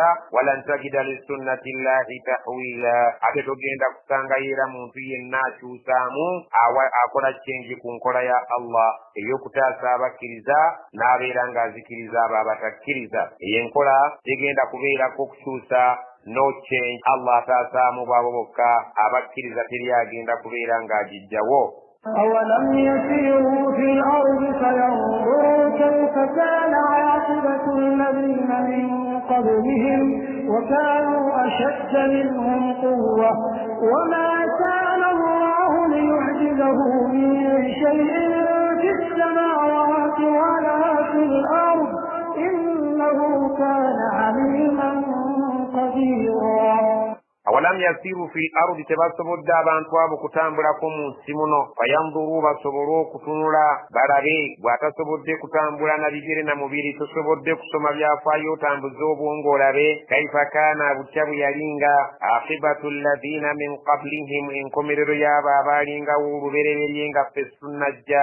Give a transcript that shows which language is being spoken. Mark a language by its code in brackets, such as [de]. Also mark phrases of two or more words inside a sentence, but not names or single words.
[ar] ولن تجد لسنة الله تحويلا, [lg] ate togenda kusangayo era muntu yenna akyusaamu akola kyenji ku nkola ya Allah ey'okutaasa abakkiriza n'abeera ng'azikiriza abo abatakkiriza. Eyo enkola tegenda kubeerako kukyusa, [en] no change. [lg] Allah ataasaamu bwabo bokka, abakkiriza teri agenda kubeera ng'agijjawo. [ar] أولم يسيروا في الأرض فينظروا كيف كان عاقبة الذين من قبلهم وكانوا أشد منهم قوة وما كان الله ليعجزه من شيء في السماوات ولا في الأرض إنه كان عليما قديرا. أولم يسيروا في الأرض, [lg] tebasobodde abantu abo kutambulako mu nsi muno. Fayanzuru, basobole okutunula balabe. Bw'atasobodde kutambula na bigere na mubiri, tosobodde kusoma byafaayo otambuze obwongo olabe [ar] كيف كان [lg] butya bwe yalinga [ar] عاقبة الذين من قبلهم, [lg] enkomerero y'abo abaalingawo olubereberye nga ffe sunnajja.